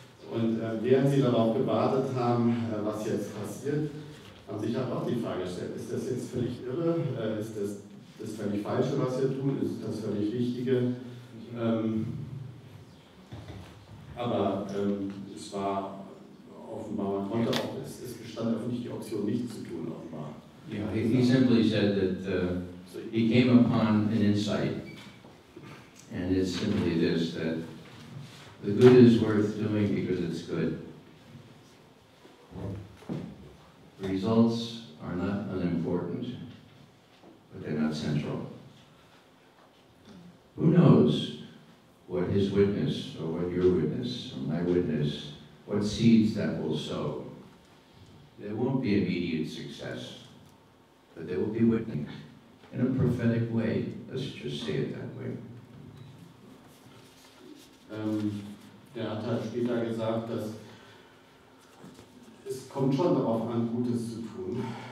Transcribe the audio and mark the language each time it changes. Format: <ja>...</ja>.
<de>Und während sie darauf gewartet haben, was jetzt passiert, haben sich halt auch die Frage gestellt, ist das jetzt völlig irre? Ist das völlig Falsche, was wir tun? Ist das völlig Richtige? Aber es war offenbar, man konnte auch, es bestand auch nicht die Option, nichts zu tun, offenbar.</de> <en>Yeah, he simply said that he came upon an insight, and it's simply this, that the good is worth doing because it's good. Results are not unimportant, but they're not central. Who knows what his witness, or what your witness, or my witness, what seeds that will sow. There won't be immediate success, but there will be witness in a prophetic way. Let's just say it that way.</en> <de>Der hat später gesagt, dass es kommt schon darauf an, Gutes zu tun.</de>